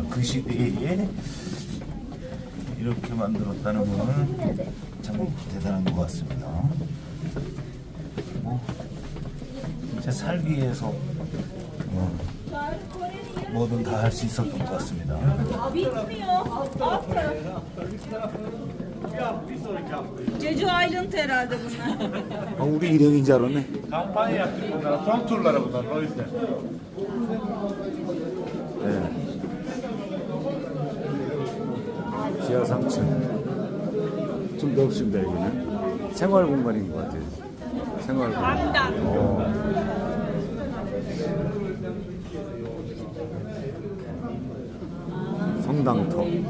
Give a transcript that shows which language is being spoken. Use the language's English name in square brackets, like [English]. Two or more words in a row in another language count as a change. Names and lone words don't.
[Korean] 그 시대에 이렇게 만들었다는 거는 참 대단한 것 같습니다. 진짜 살기 위해서 뭐든 다 할 수 있었던 것 같습니다. [Turkish] 제주 아일랜드 herhalde bunlar. [Korean] 우리 일행인 줄 알았네. [Turkish] Kampanya yaptık bunlara. Son turları bunlar. O yüzden. [Korean] 네. 지하 3층. 좀 넓습니다, 여기는. 생활 공간인 것 같아요. 생활 공간. 성당터.